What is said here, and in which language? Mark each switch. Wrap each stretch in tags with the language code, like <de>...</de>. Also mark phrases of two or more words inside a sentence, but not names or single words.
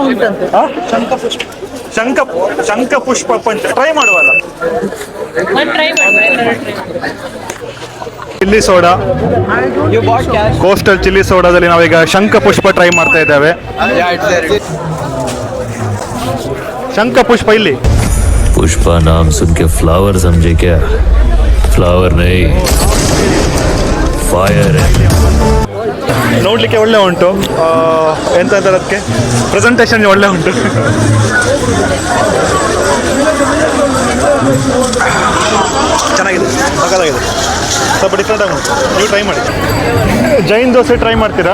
<kn>ಶಂಖ ಪುಷ್ಪ ಪಂಚ ಟ್ರೈ ಮಾಡುವಲ್ಲ. ಚಿಲ್ಲಿ ಸೋಡಾ, ಕೋಸ್ಟಲ್ ಚಿಲ್ಲಿ ಸೋಡಾದಲ್ಲಿ ನಾವೀಗ ಶಂಖ ಪುಷ್ಪ ಟ್ರೈ ಮಾಡ್ತಾ ಇದ್ದೇವೆ. ಶಂಖ ಪುಷ್ಪ ಇಲ್ಲಿ</kn> <hi>पुष्पा नाम सुन के फ्लावर समझे क्या? फ्लावर नहीं, फायर है.</hi> <kn>ನೋಡ್ಲಿಕ್ಕೆ ಒಳ್ಳೆ ಉಂಟು. ಎಂತ ಅದಕ್ಕೆ ಪ್ರೆಸೆಂಟೇಷನ್ ಒಳ್ಳೆ ಉಂಟು. ಚೆನ್ನಾಗಿದೆ, ಸಕ್ಕತ್ತಾಗಿದೆ. ಸ್ವಲ್ಪ ಡಿಫ್ರೆಂಟ್ ಆಗಿ ಉಂಟು. ನೀವು ಟ್ರೈ ಮಾಡಿ. ಜೈನ್ ದೋಸೆ ಟ್ರೈ ಮಾಡ್ತೀರಾ?</kn>